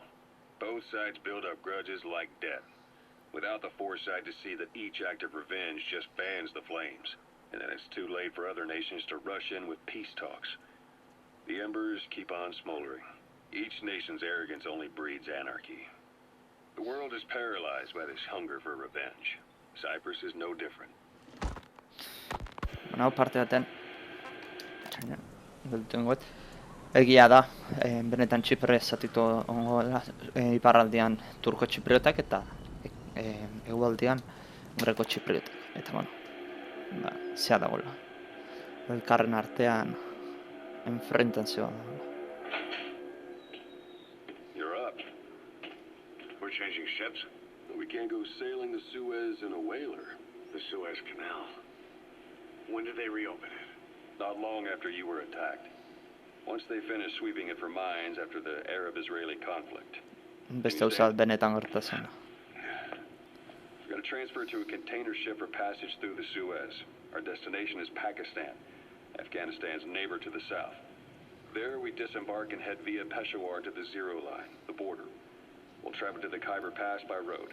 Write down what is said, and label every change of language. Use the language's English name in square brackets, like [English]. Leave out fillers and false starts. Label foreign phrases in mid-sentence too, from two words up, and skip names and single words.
[English] Both sides build up grudges like death, without the foresight to see that each act of revenge just fans the flames, and then it's too late for other nations to rush in with peace talks. The embers keep on smoldering. Each nation's arrogance only breeds anarchy. The world is paralyzed by this hunger for revenge. Cyprus is no different. [Basque] Hau parte baten gelditu egia da, benetan Txipre zatitu iparraldean turko txipriotak eta egualdean greko txipriotak. Eta bueno, zea dagoela. Elkarren artean enfrentazioa dagoela. [English] You're up. We're changing ships? We can't go sailing the Suez in a whaler. The Suez Canal. When did they reopen it? not long after you were attacked. Once they finished sweeping it for mines after the Arab-Israeli conflict. [Basque] Beste gauza benetan gertatzen da. [English] We're going to transfer to a container ship for passage through the Suez. Our destination is Pakistan, Afghanistan's neighbor to the south. There we disembark and head via Peshawar to the Zero Line, the border. We'll travel to the Khyber Pass by road.